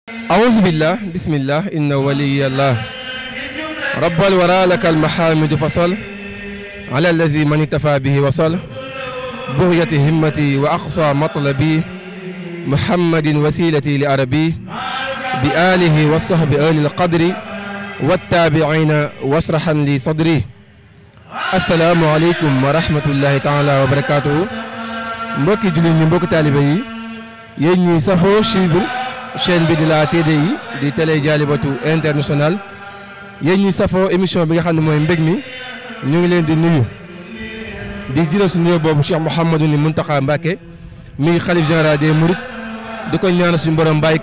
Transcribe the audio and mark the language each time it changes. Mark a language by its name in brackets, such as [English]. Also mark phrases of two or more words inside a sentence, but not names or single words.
[Arabic] أعوذ بالله بسم الله إن ولي الله رب الورى لك المحامد فصل على الذي من اتفى به وصل بغية همتي وأقصى مطلبي محمد وسيلتي لعربي بآله والصحب آل القدر والتابعين واشرحا لي صدري السلام عليكم ورحمة الله تعالى وبركاته [Wolof] mbokki jullit ñi mbokki taalibe yi yéen ñuy safoo [French] suivre chaîne [Wolof] bi di la TDI di télé Dialibatoul international yéen ñuy safoo émission bi nga xam ne mooy mbég mi ñu ngi leen di nuyu di jëlee su nuyoo boobu Cheikh Mouhamadou Mountakha Mbacké mi xalif [French] général des Mourides [Wolof] di ko ñaanal suñu borom bàyyi